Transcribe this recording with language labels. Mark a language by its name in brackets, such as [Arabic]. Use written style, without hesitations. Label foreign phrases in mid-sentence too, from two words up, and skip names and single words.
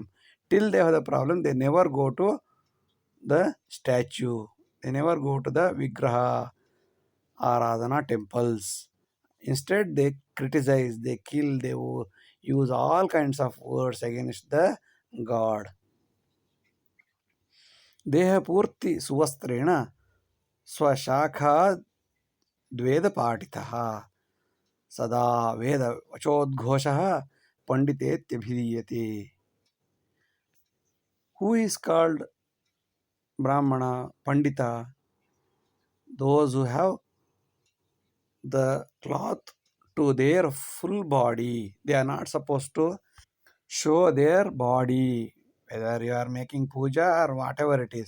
[English] Till they have the problem, they never go to the statue. They never go to the Vigraha Aradhana temples. Instead, they criticize, they kill, they use all kinds of words against the god. [Sanskrit] ದೇಹಪೂರ್ತಿ ಸುವಸ್ತ್ರೇಣ ಸ್ವಶಾಖಾ ದ್ವೇದ ಪಾಠಿತಃ ಸದಾ ವೇದ ವಚೋದ್ಘೋಷಃ ಪಂಡಿತೇತ್ಯಭಿಧೀಯತೆ. [English] Who is called Brahmana, Pandita? Those who have the cloth to their full body. They are not supposed to show their body, whether you are making puja or whatever it is.